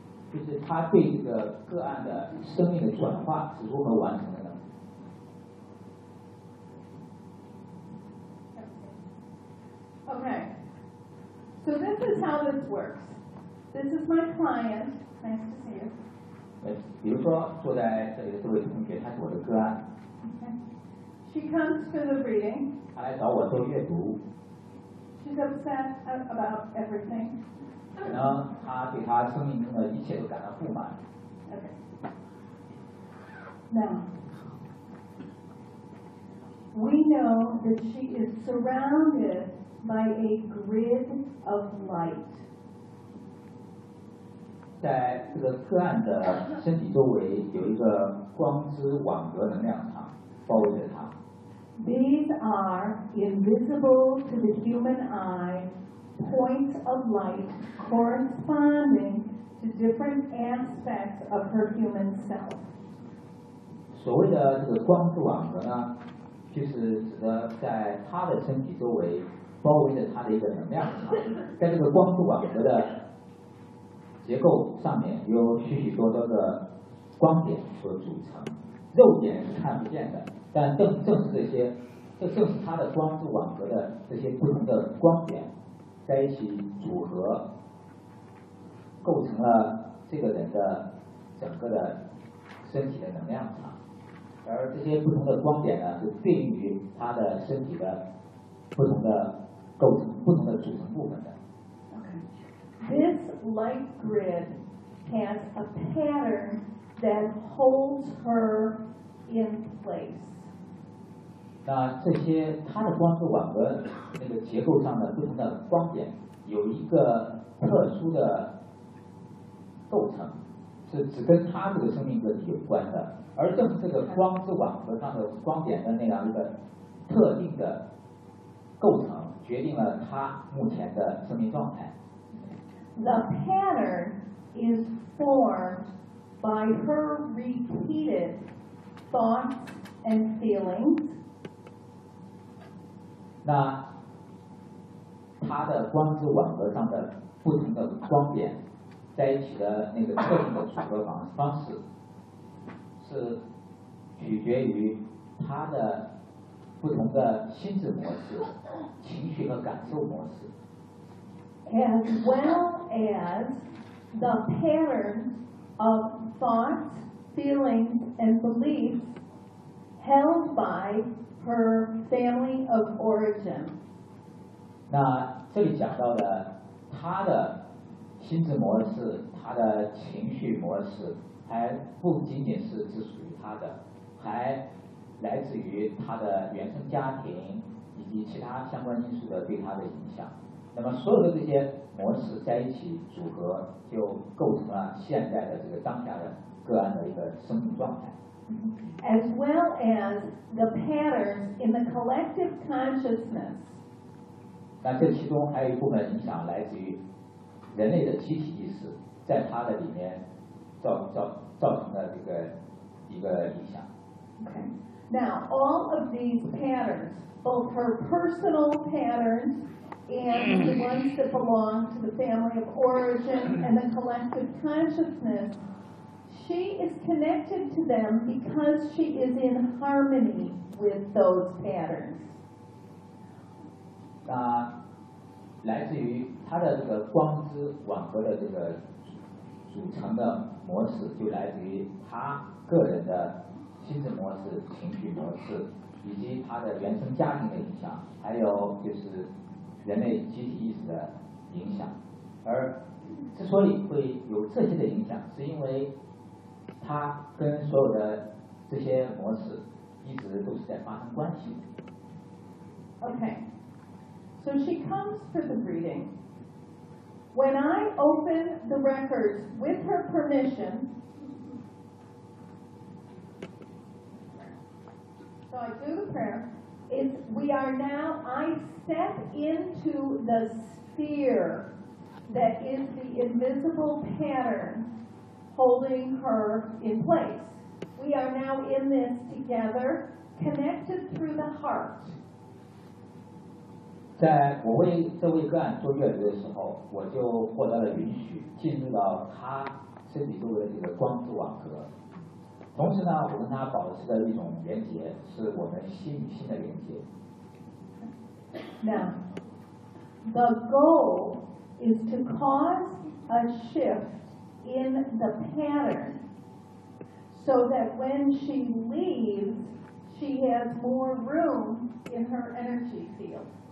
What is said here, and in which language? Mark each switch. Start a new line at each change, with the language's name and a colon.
Chinese: 就是他对这个个案的生命的转化是如何完成的呢？
English: OK, so this is how this works. This is my client. Nice to see you.
Chinese: 比如说坐在这里的这位同学，他是我的个案。
English: She comes to the reading.
Chinese: 她来找我做阅读。
English: She's upset about everything.
Chinese: 可能她对她生命中的一切都感到不满。
English: OK. Now. We know that she is surrounded by a grid of light.
Chinese: 在这个个案的身体周围有一个光之网格能量场包围着它。
English: These are invisible to the human eye points of light corresponding to different aspects of her human self.
Chinese: 所谓的这个光之网格呢？就是指的在他的身体周围包围着他的一个能量场，在这个光束网格的结构上面有许许多多的光点所组成，肉眼是看不见的，但正是这些，这正是他的光束网格的这些不同的光点在一起组合，构成了这个人的整个的身体的能量场。而这些不同的光点呢，是对应于他的身体的不同的构成、不同的组成部分的。
English: This light grid has a pattern that holds her in place.
Chinese: 那这些他的光束网格那个结构上的不同的光点，有一个特殊的构成，是只跟他这个生命个体有关的。而正是这个光之网格上的光点的那样一个特定的构成，决定了他目前的生命状态。
English: The pattern is formed by her repeated thoughts and feelings.
Chinese: 那他的光之网格上的不同的光点在一起的那个特定的组合方式。是取决于他的不同的心智模式、情绪和感受模式
English: ，as well as the patterns of thoughts, feelings, and beliefs held by her family of origin。
Chinese: 那这里讲到的他的心智模式、他的情绪模式。还不仅仅是只属于他的，还来自于他的原生家庭以及其他相关因素的对他的影响。那么所有的这些模式在一起组合，就构成了现在的这个当下的个案的一个生命状态。
English: As well as the patterns in the collective consciousness.
Chinese: 那这其中还有一部分影响来自于人类的集体意识，在他的里面。造成的这个一个影响。
English: Okay. Now, all of these patterns, both her personal patterns and the ones that belong to the family of origin and the collective consciousness, she is connected to them because she is in harmony with those patterns.
Chinese: 那来自于她的这个光之网格的这个组成的。模式就来自于他个人的心智模式、情绪模式，以及他的原生家庭的影响，还有就是人类集体意识的影响。而之所以会有这些的影响，是因为他跟所有的这些模式一直都是在发生关系。
English: Okay, so she comes to the reading. When I open the records with her permission, so I do the prayer, it's, we are now, I step into the sphere that is the invisible pattern holding her in place. We are now in this together, connected through the heart.
Chinese: 在我为这位个案做阅读的时候，我就获得了允许进入到他身光之网格，同时呢我跟它保持着一种连接，是我们心与心的连接。
English: Now the goal is to cause a shift in the pattern so that when she leaves she has more room in her energy field。